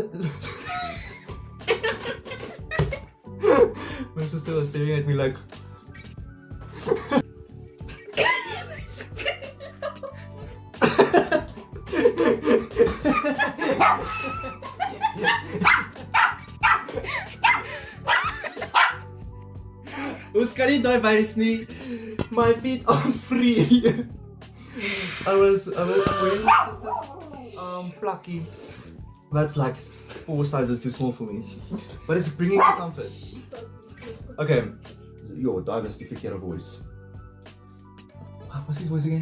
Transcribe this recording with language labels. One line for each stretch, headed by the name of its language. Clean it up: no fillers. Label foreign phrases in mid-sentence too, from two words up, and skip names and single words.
English: My sister was staring at me like
Afrikaans: Ons kan nie daai wys nie.
English: My feet aren't free. I was wearing my sister's plucky. That's like 4 sizes too small for me. But it's bringing me comfort. Okay. Yo, that was the verkeerde voice. What was his voice again?